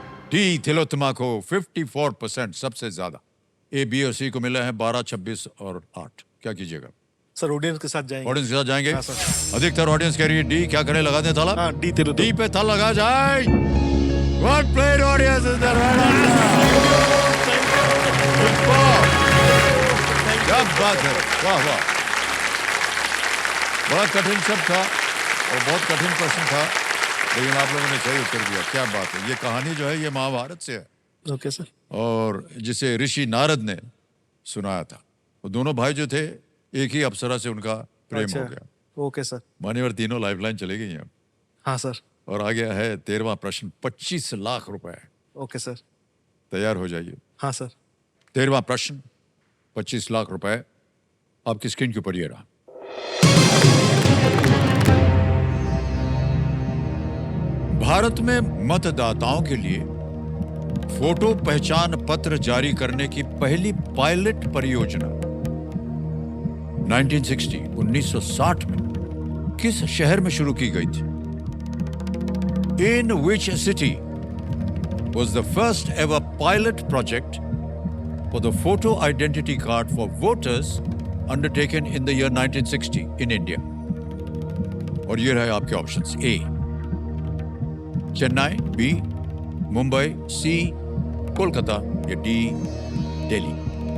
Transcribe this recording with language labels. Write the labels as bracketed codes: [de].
[hi] D Tilottama को 54%, सबसे ज्यादा। ए, बी और सी को मिला है 12, 26 और 8। क्या कीजिएगा? सर ऑडियंस के साथ जाएंगे। ऑडियंस के साथ जाएंगे। हाँ, सर। अधिकतर ऑडियंस कह रही है डी। क्या करें, लगा दें ताला? हाँ, डी तिलोत्तमा। डी पे ताला लगा जाए। [en] Well played, audience, is the right answer. [hi] Superb. क्या बात है, वाह वाह। बड़ा कठिन शब्द था और बहुत कठिन प्रश्न था, लेकिन आप लोगों ने सही उत्तर दिया। क्या बात है। ये कहानी जो है ये महाभारत से है, [en] Okay sir. [hi] और जिसे ऋषि नारद ने सुनाया था। वो दोनों भाई जो थे, एक ही अप्सरा से उनका प्रेम हो गया। [en] Okay sir. [hi] मान्यवर तीनों लाइफलाइन चली गई हैं। हाँ सर। और आ गया है 13वां प्रश्न, 25 लाख रुपए। [en] Okay sir. [hi] तैयार हो जाइए। हाँ सर। 13वां प्रश्न, 25 लाख रुपए आपकी स्क्रीन के ऊपर ये रहा। भारत में मतदाताओं के लिए फोटो पहचान पत्र जारी करने की पहली पायलट परियोजना 1960 में किस शहर में शुरू की गई थी? [en] In which city was the first ever pilot project for the photo identity card for voters undertaken in the year 1960 in India? [hi] और ये रहे आपके ऑप्शंस। ए, चेन्नई, बी, मुंबई, सी, कोलकाता, या डी, दिल्ली।